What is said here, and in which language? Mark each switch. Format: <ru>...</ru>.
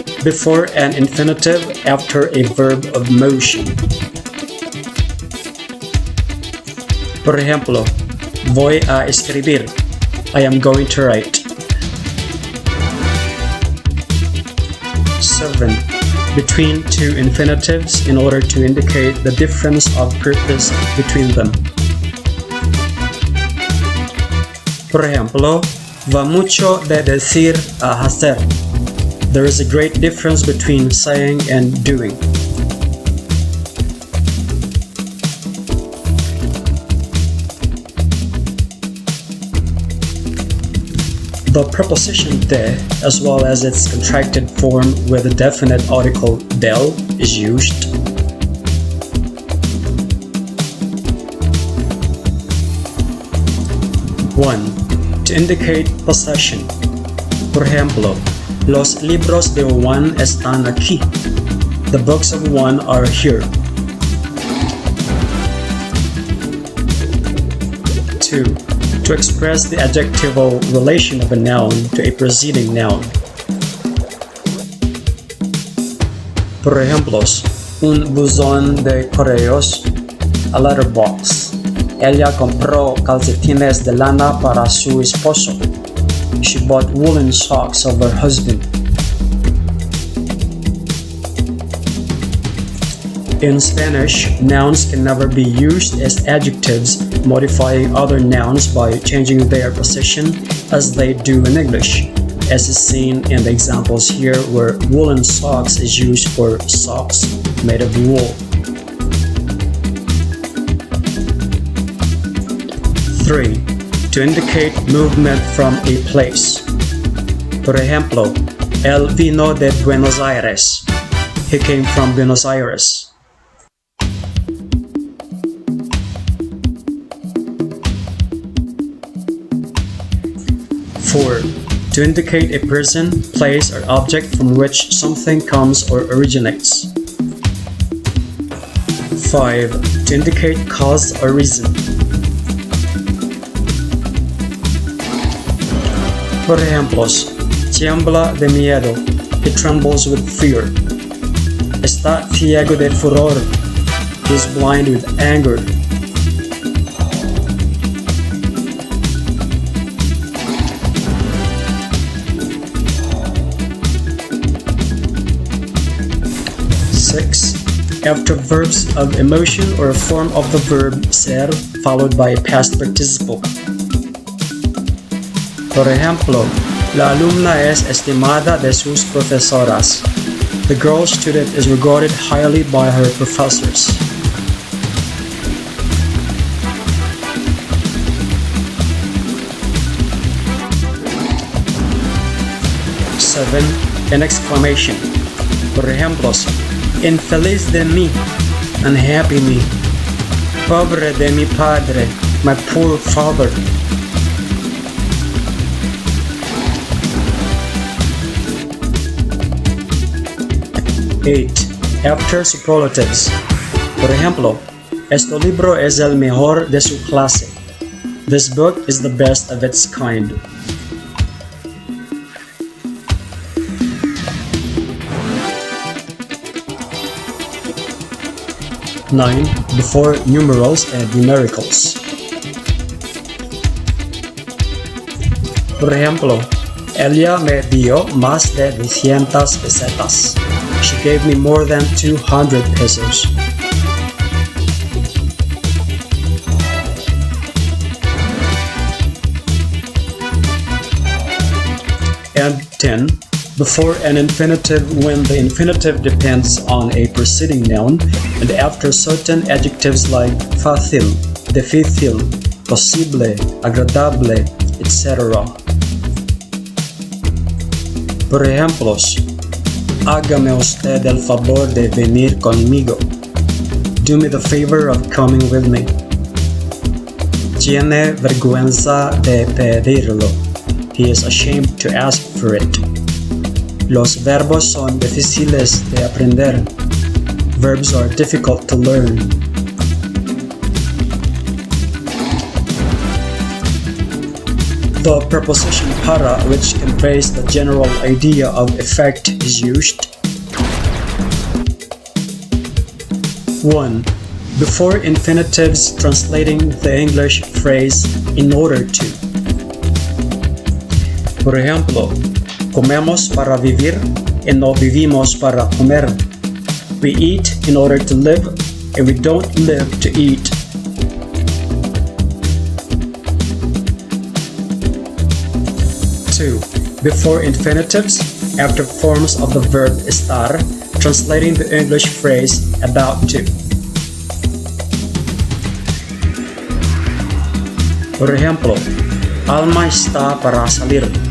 <en>before an infinitive after a verb of motion.</en> <es>Por ejemplo, voy a escribir.</es> <en>I am going to write. 7. Between two infinitives in order to indicate the difference of purpose between them.</en> <es>Por ejemplo, va mucho de decir a hacer.</es> <en>There is a great difference between saying and doing. The preposition de, as well as its contracted form with the definite article del, is used. One, to indicate possession.</en> <es>Por ejemplo, los libros de Juan están aquí.</es> <en>The books of Juan are here. 2. To express the adjectival relation of a noun to a preceding noun.</en> <es>Por ejemplos, un buzón de correos,</es> <en>a letterbox.</en> <es>Ella compró calcetines de lana para su esposo.</es> <en>She bought woolen socks of her husband. In Spanish, nouns can never be used as adjectives, modifying other nouns by changing their position as they do in English, as is seen in the examples here where woolen socks is used for socks made of wool. 3. To indicate movement from a place.</en> <es>Por ejemplo, él vino de Buenos Aires.</es> <en>He came from Buenos Aires. 4. To indicate a person, place, or object from which something comes or originates. 5. To indicate cause or reason.</en> <es>Por ejemplos, tiembla de miedo.</es> <en>He trembles with fear.</en> <es>Está ciego de furor.</es> <en>He is blind with anger. 6. After verbs of emotion or a form of the verb ser followed by a past participle.</en> <es>Por ejemplo, la alumna es estimada de sus profesoras.</es> <en>The girl student is regarded highly by her professors. Seven, an exclamation.</en> <es>Por ejemplos, infeliz de mí,</es> <en>unhappy me.</en> <es>Pobre de mi padre,</es> <en>my poor father. 8. After superlatives.</en> <es>Por ejemplo, este libro es el mejor de su clase.</es> <en>This book is the best of its kind. 9. Before numerals and numericals.</en> <es>Por ejemplo, ella me dio más de 200 pesetas.</es> <en>She gave me more than 200 pesos. And 10. Before an infinitive when the infinitive depends on a preceding noun and after certain adjectives like facíl, defícil, posible, agradable, etc.</en> <es>Por ejemplos, hágame usted el favor de venir conmigo.</es> <en>Do me the favor of coming with me.</en> <es>Tiene vergüenza de pedirlo.</es> <en>He is ashamed to ask for it.</en> <es>Los verbos son difíciles de aprender.</es> <en>Verbs are difficult to learn. The preposition para, which conveys the general idea of effect, is used. 1. Before infinitives translating the English phrase in order to.</en> <es>Por ejemplo, comemos para vivir y no vivimos para comer.</es> <en>We eat in order to live and we don't live to eat. 2. Before infinitives, after forms of the verb estar, translating the English phrase about to.</en> <es>Por ejemplo, Alma está para salir.</es>